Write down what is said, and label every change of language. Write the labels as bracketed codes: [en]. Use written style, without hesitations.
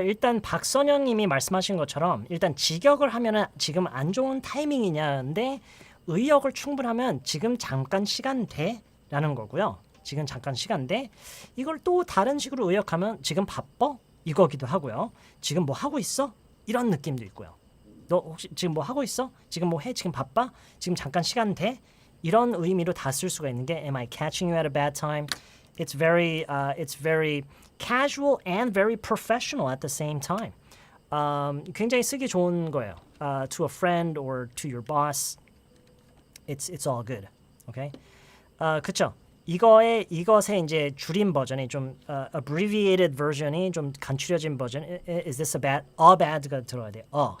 [ko] 일단 박선영님이 말씀하신 것처럼 일단 직역을 하면은 지금 안 좋은 타이밍이냐인데 의역을 충분하면 지금 잠깐 시간 돼라는 거고요. 지금 잠깐 시간 돼. 이걸 또 다른 식으로 의역하면 지금 바빠? 이거기도 하고요. 지금 뭐 하고 있어? 이런 느낌도 있고요. 너 혹시 지금 뭐 하고 있어? 지금 뭐 해? 지금 바빠? 지금 잠깐 시간 돼? 이런 의미로 다 쓸 수가 있는 게 [en] Am I catching you at a bad time? It's very casual and very professional at the same time. [ko] 굉장히 쓰기 좋은 거예요. [en] To a friend or to your boss, it's all good. [ko] Okay? 그쵸? 이것의 이제 줄인 버전이 좀 [en] abbreviated version [ko] 이 좀 간추려진 버전. [en] Is this a bad가 [ko] 들어가야 돼요.